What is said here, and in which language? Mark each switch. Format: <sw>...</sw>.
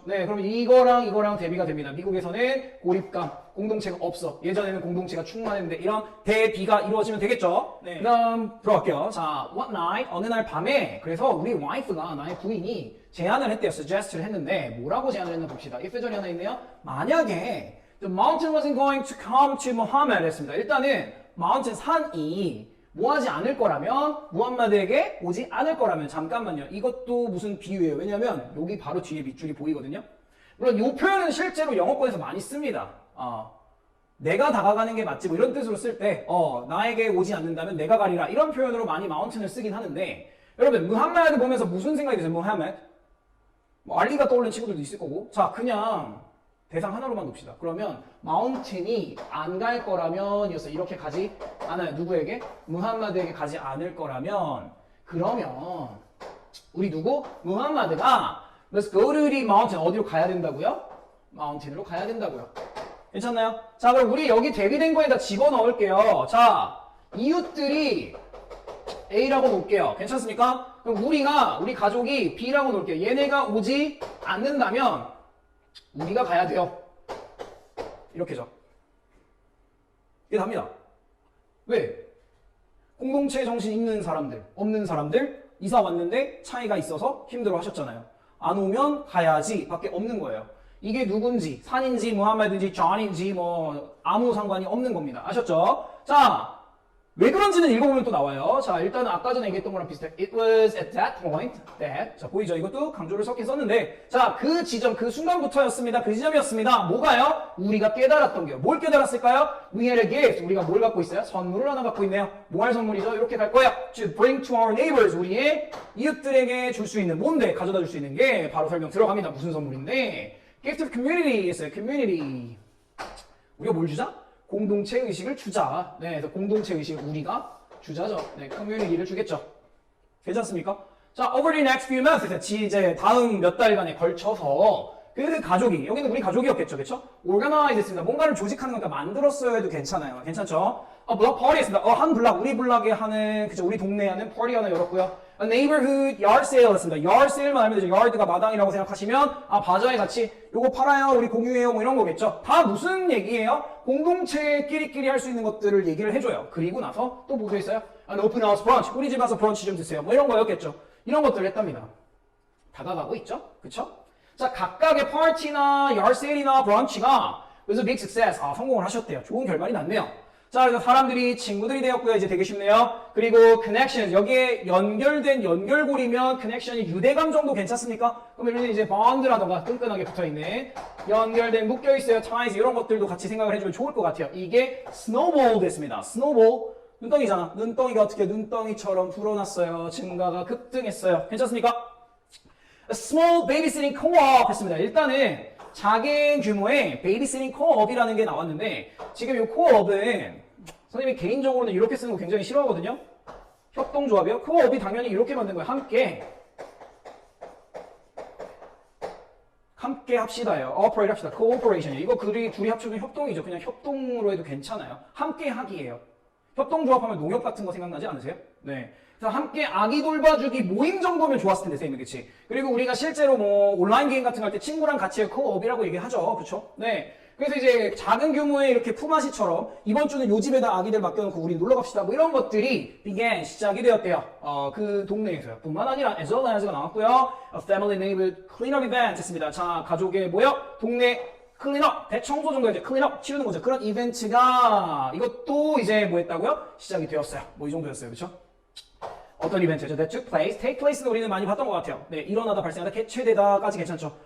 <ko>네, 그럼 이거랑 대비가 됩니다. 미국에서는 고립감, 공동체가 없어. 예전에는 공동체가 충만했는데 이런 대비가 이루어지면 되겠죠? 네. 그다음 들어갈게요. 자, one night, 어느 날 밤에 그래서 우리 와이프가, 나의 부인이 제안을 했대요. suggest를 했는데 뭐라고 제안을 했나 봅시다. if절이 하나 있네요. 만약에</ko> <en>the mountain wasn't going to come to Muhammad</en> <ko>했습니다. 일단은 mountain, 산이 뭐 하지 않을 거라면, 무함마드에게 오지 않을 거라면, 잠깐만요. 이것도 무슨 비유예요. 왜냐면 여기 바로 뒤에 밑줄이 보이거든요. 물론 이 표현은 실제로 영어권에서 많이 씁니다. 내가 다가가는 게 맞지 뭐 이런 뜻으로 쓸 때 나에게 오지 않는다면 내가 가리라 이런 표현으로 많이 마운틴을 쓰긴 하는데, 여러분 무함마드 보면서 무슨 생각이 드세요? 무함마드? 뭐 알리가 떠오르는 친구들도 있을 거고. 자, 그냥 대상 하나로만 둡시다. 그러면 마운틴이 안 갈 거라면 이어서 이렇게 가지 않아요. 누구에게? 무함마드에게 가지 않을 거라면, 그러면 우리 누구? 무함마드가</ko> <en>Let's go to the mountain.</en> <ko>어디로 가야 된다고요? 마운틴으로 가야 된다고요. 괜찮나요? 자, 그럼 우리 여기 대비된 거에다 집어넣을게요. 자, 이웃들이 A라고 놓을게요. 괜찮습니까? 그럼 우리 가족이 B라고 놓을게요. 얘네가 오지 않는다면 우리가 가야 돼요. 이렇게죠. 이게 답니다. 왜? 공동체 정신 있는 사람들, 없는 사람들, 이사 왔는데 차이가 있어서 힘들어 하셨잖아요. 안 오면 가야지 밖에 없는 거예요. 이게 누군지, 산인지, 무함마드인지, 존인지 뭐 아무 상관이 없는 겁니다. 아셨죠? 자, 왜 그런지는 읽어보면 또 나와요. 자, 일단은 아까 전에 얘기했던 거랑 비슷해.</ko> <en>It was at that point that.</en> <ko>자, 보이죠? 이것도 강조를 섞긴 썼는데. 자, 그 지점, 그 순간부터였습니다. 그 지점이었습니다. 뭐가요? 우리가 깨달았던 게요. 뭘 깨달았을까요?</ko> <en>We had a gift.</en> <ko>우리가 뭘 갖고 있어요? 선물을 하나 갖고 있네요. 뭐 할 선물이죠? 이렇게 갈 거예요.</ko> <en>To bring to our neighbors.</en> <ko>우리의 이웃들에게 줄 수 있는, 뭔데? 가져다 줄 수 있는 게 바로 설명 들어갑니다. 무슨 선물인데?</ko> <en>Gift of community</en> <ko>있어요. community. 우리가 뭘 주자? 공동체 의식을 주자. 네, 그래서 공동체 의식을 우리가 주자죠. 네, 커뮤니티를 주겠죠. 괜찮습니까? 자,</ko> <en>over the next few months,</en> <ko>이제 다음 몇 달간에 걸쳐서 그 가족이, 여기는 우리 가족이었겠죠, 그렇죠? organize 했습니다. 뭔가를 조직하는 거니까 만들었어야 해도 괜찮아요. 괜찮죠? 블락 파티 했습니다. 한 블락, 우리 블락에 하는, 그죠? 우리 동네에 하는 파티 하나 열었고요.</ko> <en>A neighborhood yard sale</en> <ko>했습니다. yard sale만 알면 되죠. yard가 마당이라고 생각하시면, 바자회 같이 요거 팔아요, 우리 공유해요, 뭐 이런 거겠죠. 다 무슨 얘기예요? 공동체끼리끼리 할 수 있는 것들을 얘기를 해줘요. 그리고 나서 또 뭐도 있어요?</ko> <en>An open house brunch.</en> <ko>우리 집 와서 브런치 좀 드세요. 뭐 이런 거였겠죠. 이런 것들을 했답니다. 다가가고 있죠? 그쵸? 자, 각각의 파티나</ko> <en>yard sale이나</en> <ko>브런치가</ko> <en>was a big success.</en> <ko>성공을 하셨대요. 좋은 결말이 났네요. 자, 그래서 사람들이 친구들이 되었고요. 이제 되게 쉽네요. 그리고 connections. 여기에 연결된 연결고리면 connection이 유대감 정도 괜찮습니까? 그러면 이제 bond라던가 끈끈하게 붙어있네. 연결된, 묶여있어요. ties. 이런 것들도 같이 생각을 해주면 좋을 것 같아요. 이게 snowball 됐습니다. snowball. 눈덩이잖아. 눈덩이가 어떻게 눈덩이처럼 불어났어요. 증가가 급등했어요. 괜찮습니까?</ko> <en>A small babysitting co-op</en> <ko>했습니다. 일단은 작은 규모의 babysitting co-op이라는 게 나왔는데, 지금 이 co-op은 선생님이 개인적으로는 이렇게 쓰는 거 굉장히 싫어하거든요. 협동조합이요. co-op이 당연히 이렇게 만든 거예요. 함께 합시다요. operate 합시다.</ko> <en>cooperation.</en> <ko>이거 둘이 합쳐진 협동이죠. 그냥 협동으로 해도 괜찮아요. 함께 하기예요. 협동조합하면 농협 같은 거 생각나지 않으세요? 네. 그래서 함께 아기 돌봐주기 모임 정도면 좋았을 텐데, 선생님, 그치? 그리고 우리가 실제로 뭐 온라인 게임 같은 거 할 때 친구랑 같이 할 코업이라고 얘기하죠. 그쵸? 네. 그래서 이제 작은 규모의 이렇게 품앗이처럼 이번 주는 요 집에다 아기들 맡겨놓고 우리 놀러 갑시다. 뭐 이런 것들이 began, 시작이 되었대요. 그 동네에서요. 뿐만 아니라 as well as가 나왔고요.</ko> <en>A family neighborhood cleanup event</en> <ko>했습니다. 자, 가족의 동네 클린업, 대청소 정도 이제 클린업 치우는 거죠. 그런 이벤트가 이것도 이제 뭐 했다고요? 시작이 되었어요. 뭐 이 정도였어요. 그쵸? 어떤 이벤트죠?</ko> <en>That took place.</en> <ko>Take place는 우리는 많이 봤던 것 같아요. 네, 일어나다, 발생하다, 개최되다까지 괜찮죠?</ko>